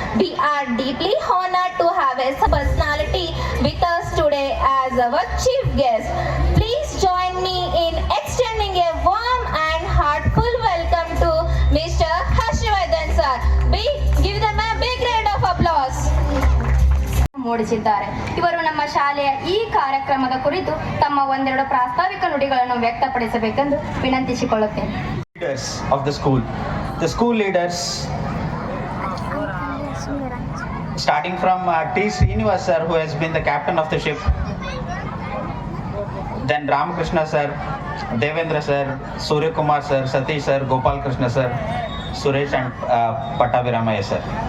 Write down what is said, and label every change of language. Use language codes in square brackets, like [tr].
[en] We are deeply honored to have a personality with us today as our chief guest. Please join me in extending a warm and heartful welcome to Mr. Harshavardhan sir. Give them a big round of applause. [kn] ಮೂಡಿಸಿದ್ದಾರೆ. ಇವರು ನಮ್ಮ ಶಾಲೆಯ ಈ ಕಾರ್ಯಕ್ರಮದ ಕುರಿತು ತಮ್ಮ ಒಂದೆರಡು ಪ್ರಾಸ್ತಾವಿಕ ನುಡಿಗಳನ್ನು ವ್ಯಕ್ತಪಡಿಸಬೇಕೆಂದು ವಿನಂತಿಸಿಕೊಳ್ಳುತ್ತೇನೆ. [en] Leaders of the school leaders, starting from T. Srinivas sir, who has been the captain of the ship, then Ramakrishna sir, Devendra sir, Surya Kumar sir, Satish sir, Gopal Krishna sir, Suresh and Pattaviramaya sir.